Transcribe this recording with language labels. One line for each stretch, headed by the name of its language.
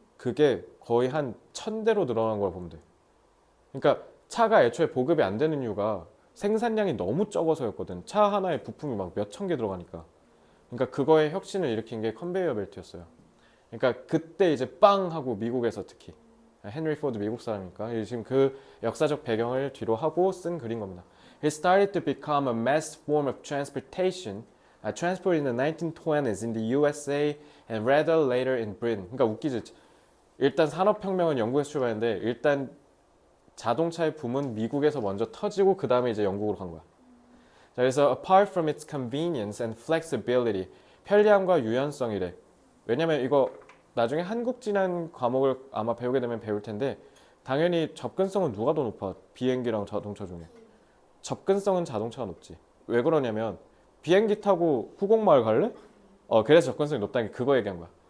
Korean: 그게 거의 한 1000대로 늘어난 걸 보면 돼. 그러니까 차가 애초에 보급이 안 되는 이유가 생산량이 너무 적어서였거든. 차 하나에 부품이 막 몇천 개 들어가니까. 그러니까 그거에 혁신을 일으킨 게 컨베이어 벨트였어요. 그러니까 그때 이제 빵 하고, 미국에서 특히 헨리 포드 미국 사람이니까 지금 그 역사적 배경을 뒤로 하고 쓴 글인 겁니다.
English: It started to become a mass form of transportation, transport in the 1920s in the USA and rather later in Britain.
Korean: 그러니까 웃기지. 일단 산업혁명은 영국에서 출발했는데 일단 자동차의 붐은 미국에서 먼저 터지고 그 다음에 이제 영국으로 간 거야. 자, 그래서
English: apart from its convenience and flexibility,
Korean: 편리함과 유연성이래. 왜냐면 이거 나중에 한국진학 과목을 아마 배우게 되면 배울 텐데, 당연히 접근성은 누가 더 높아? 비행기랑 자동차 중에. 접근성은 자동차가 높지. 왜 그러냐면 비행기 타고 후곡마을 갈래? 그래서 접근성이 높다는 게 그거 얘기한 거야.